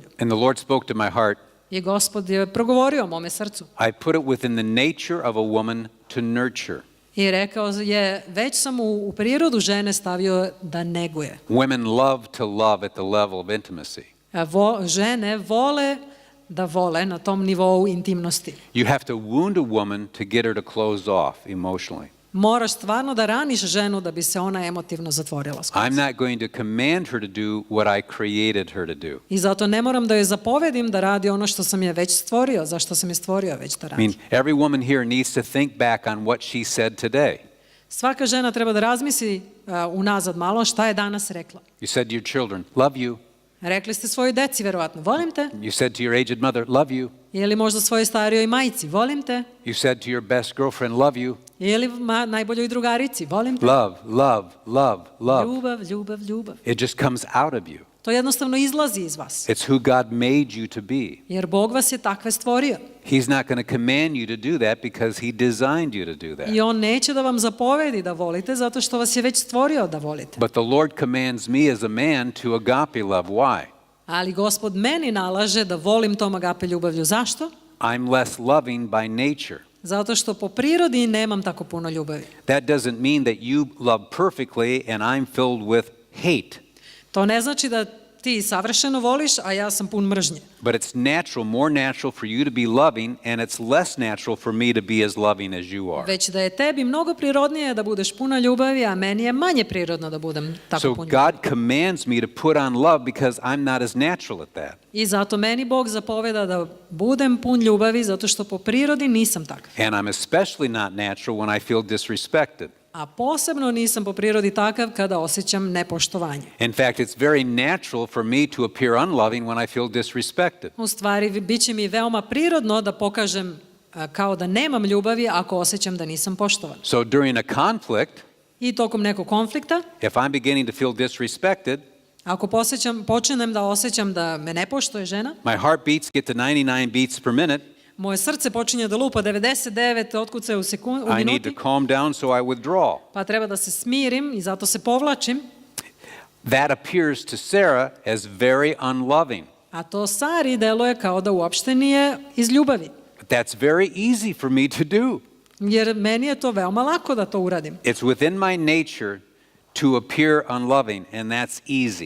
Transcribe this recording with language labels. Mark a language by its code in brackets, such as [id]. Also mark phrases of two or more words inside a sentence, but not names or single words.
[en] And the Lord spoke to my heart. [sr] I Gospod je progovorio o mome srcu. [en] I put it within the nature of a woman to nurture. [sr] I rekao je, već sam u prirodu žene stavio da neguje. [en] Women love to love at the level of intimacy. [sr] Žene vole da vole na tom nivou intimnosti. [en] You have to wound a woman to get her to close off emotionally. [sr] Moraš stvarno da raniš ženu da bi se ona emotivno zatvorila. [en] I'm not going to command her to do what I created her to do. [sr] I zato ne moram da joj zapovedim da radi ono što sam je već stvorio, zašto sam je stvorio već da [en] I [sr] radi. [en] mean, every woman here needs to think back on what she said today. [sr] Svaka žena treba da razmisli unazad malo šta je danas rekla. [en] You said to your children, love you. [sr] Rekli ste svojoj deci, verovatno, volim te. [en] You said to your aged mother, love you. [sr] Ili možda svojoj starijoj majici, volim te. [en] You said to your best girlfriend, love you. [sr] Ili najboljoj drugarici, volim te. [en] Love, love, love, love. [sr] Ljubav, ljubav, ljubav. [en] It just comes out of you. [sr] To jednostavno izlazi iz vas. [en] It's who God made you to be. [sr] Jer Bog vas je takve stvorio. [en] He's not going to command you to do that because he designed you to do that. [sr] I on neće da vam zapovedi da volite zato što vas je već stvorio da volite. [en] But the Lord commands me as a man to agape love. Why? [sr] Ali Gospod meni nalaže da volim tom agape ljubavlju. Zašto? [en] I'm less loving by nature. [sr] Zato što po prirodi nemam tako puno ljubavi. [en] That doesn't mean that you love perfectly and I'm filled with hate. [sr] To ne znači da ti savršeno voliš, a ja sam pun mržnje. [en] But it's natural, more natural for you to be loving and it's less natural for me to be as loving as you are. [sr] Već da je tebi mnogo prirodnije da budeš puna ljubavi, a meni je manje prirodno da budem tako [en] So [sr] pun ljubavi. [en] God commands me to put on love because I'm not as natural at that. [sr] I zato meni Bog zapoveda da budem pun ljubavi zato što po prirodi nisam takav. [en] And I'm especially not natural when I feel disrespected. [sr] A posebno nisam po prirodi takav kada osjećam nepoštovanje. [en] In fact, it's very natural for me to appear unloving when I feel disrespected. [sr] U stvari, bit će mi veoma prirodno da pokažem kao da nemam ljubavi ako osjećam da nisam poštovan. [en] So during a conflict, [sr] I tokom nekog konflikta, [en] if I'm beginning to feel disrespected, [sr] ako počinem da osjećam da me ne poštuje žena, [en] my heartbeats get to 99 beats per minute. [sr] moje srce počinje da lupa 99 otkucaje u [en] I need to [sr] minuti, [en] calm down, so I withdraw. [sr] pa treba da se smirim i zato se povlačim, [en] That appears to Sarah as very unloving. [sr] a to Sari deluje kao da uopšte nije iz ljubavi. [en] But that's very easy for me to do. [sr] Jer meni je to veoma lako da to uradim. [en] It's within my nature to appear unloving, and that's easy.